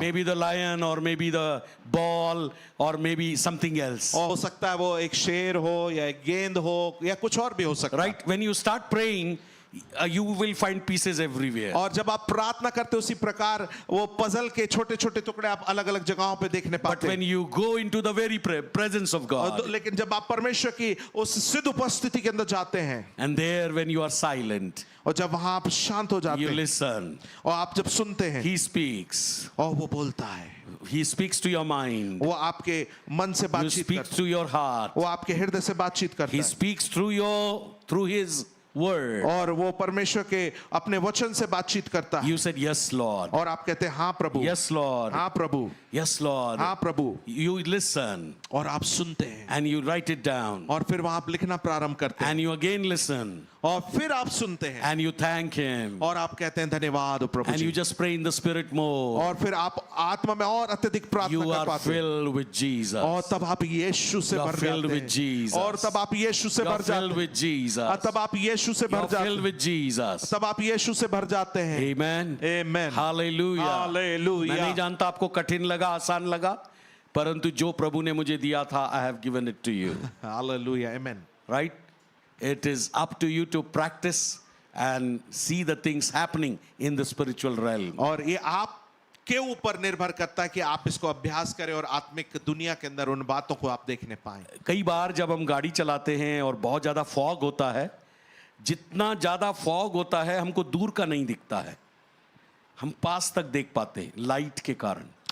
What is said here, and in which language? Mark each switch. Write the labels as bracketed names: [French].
[English] Maybe the lion, or maybe the ball, or maybe something else. [Hindi] और हो सकता है वो एक शेर हो या एक गेंद हो या कुछ और भी हो सकता है। [English] Right? When you start praying, you will find pieces everywhere. [Hindi] और जब आप प्रार्थना करते उसी प्रकार वो पजल के छोटे छोटे टुकड़े आप अलग अलग जगहों पे देखने [English] But [Hindi] पाते [English] when [Hindi] हैं। [English] you go into the very presence of God, [Hindi] लेकिन जब आप परमेश्वर की उस सिद्ध उपस्थिति के अंदर जाते हैं [English] and there when you are silent, [Hindi] और जब वहां आप शांत हो जाते [English] you [Hindi] हैं [English] listen, [Hindi] और आप जब सुनते हैं [English] He speaks. [Hindi] और वो बोलता है, [English] He speaks to your mind. [Hindi] वो आपके मन से [English] He [Hindi] बातचीत [English] speaks [Hindi] करता [English] to your heart. [Hindi] है, वो आपके हृदय से बातचीत करता [English] He [Hindi] है [English] speaks through His word. [Hindi] और वो परमेश्वर के अपने वचन से बातचीत करता है। [English] You said, yes, Lord. [Hindi] और आप कहते हैं हाँ प्रभु, [English] Yes, Lord. [Hindi] हाँ प्रभु, [English] Yes, Lord. [Hindi] हाँ प्रभु, [English] You listen [Hindi] और आप सुनते हैं [English] and you write it down. [Hindi] और फिर वहां आप लिखना प्रारंभ करते हैं [English] And you again listen [Hindi] और फिर आप सुनते हैं [English] and you thank Him. [Hindi] और आप कहते हैं धन्यवाद प्रभु [English] And you [Hindi] ji, [English] just pray in the Spirit more. [Hindi] और फिर आप आत्मा में और अत्यधिक प्रार्थना [English] You [Hindi] कर [English] are [Hindi] पाते हैं [English] filled with Jesus. [Hindi] और तब आप यीशु से [English] You are [Hindi] भर [English] filled [Hindi] जाते [English] with [Hindi] हैं [English] Jesus. [Hindi] और तब आप यीशु से [English] You are [Hindi] भर [English] filled [Hindi] जाते [English] with Jesus. [Hindi] हैं, तब आप यीशु से [English] You [Hindi] भर [English] are [Hindi] जाते [English] filled [Hindi] हैं, [English] with Jesus. [Hindi] तब आप यीशु से भर जाते हैं। [English] Amen. [Hindi] आमेन, [English] Hallelujah. [Hindi] हालेलुया। मैं नहीं जानता आपको कठिन लगा आसान लगा, परंतु जो प्रभु ने मुझे दिया था, [English] I have given it to you. [Hindi] Hallelujah, amen. [English] Right? It is up to you to practice and see the things happening in the spiritual realm. [Hindi] और ये आप के ऊपर निर्भर करता है कि आप इसको अभ्यास करें और आत्मिक दुनिया के अंदर उन बातों को आप देखने पाएं। कई बार जब हम गाड़ी चलाते हैं और बहुत ज्यादा फॉग होता है, जितना ज्यादा फॉग होता है हमको दूर का नहीं दिखता है, हम पास तक देख पाते हैं लाइट के कारण।